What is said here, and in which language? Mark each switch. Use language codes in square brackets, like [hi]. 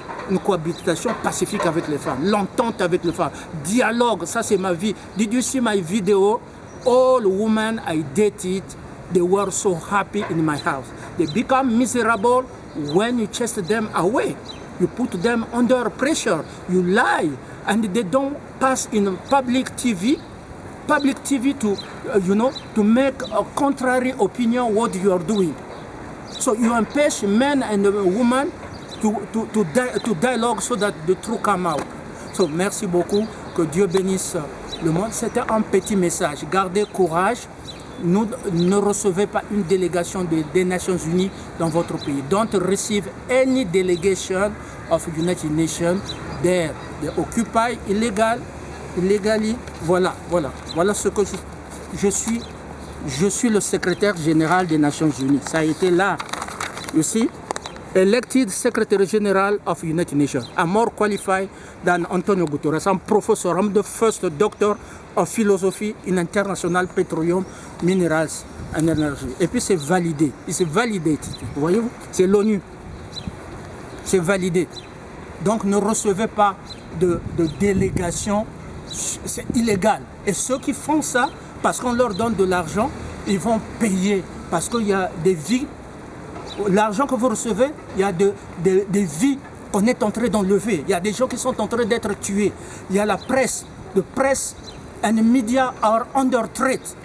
[fr] Une cohabitation pacifique avec les femmes, l'entente avec les femmes, dialogue, ça c'est ma vie. [en] Did you see my video? All women I dated, they were so happy in my house. They become miserable when you chase them away. You put them under pressure, you lie, and they don't pass in public TV to, to make a contrary opinion what you are doing. So you [fr] empêch [en] men and women to dialogue so that the truth come out. [fr] So merci beaucoup, que Dieu bénisse le monde. C'était un petit message. Gardez courage. Ne recevez pas une délégation des Nations Unies dans votre pays. [en] Don't receive any delegation of United Nations there. They occupy illegally. [fr] Voilà ce que je suis. Je suis le secrétaire général des Nations Unies. Ça a été là. [en] You see? Elected Secretary General of United Nations. I'm more qualified than Antonio Guterres. I'm professor. I'm the first doctor of philosophy in international petroleum, minerals and energy. [fr] Et puis c'est validé. C'est validé. Voyez-vous? C'est l'ONU. C'est validé. Donc ne recevez pas de délégation. C'est illégal. Et ceux qui font ça, parce qu'on leur donne de l'argent, ils vont payer. Parce qu'il y a des vies. L'argent que vous recevez, il y a des vies qu'on est en train d'enlever. Il y a des gens qui sont en train d'être tués. Il y a la presse. [en] The press and the media are under threat.